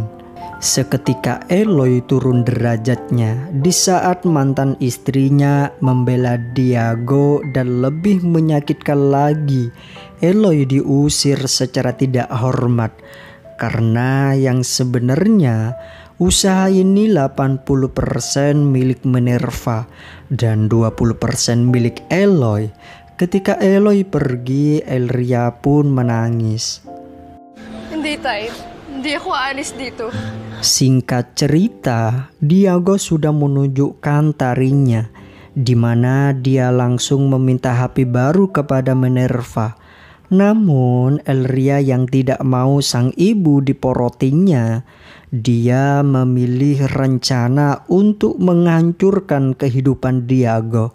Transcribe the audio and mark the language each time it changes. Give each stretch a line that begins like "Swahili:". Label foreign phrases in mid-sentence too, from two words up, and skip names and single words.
Indonesian: Seketika Eloy turun derajatnya di saat mantan istrinya membela Diago, dan lebih menyakitkan lagi, Eloy diusir secara tidak hormat karena yang sebenarnya usaha ini 80% milik Minerva dan 20% milik Eloy. Ketika Eloy pergi, Elria pun menangis.
Filipino: Hindi, Tay. Hindi ako aalis dito.
Indonesian: Singkat cerita, Diago sudah menunjukkan taringnya, di mana dia langsung meminta HP baru kepada Minerva. Namun Elria yang tidak mau sang ibu diporotinya, dia memilih rencana untuk menghancurkan kehidupan Diago.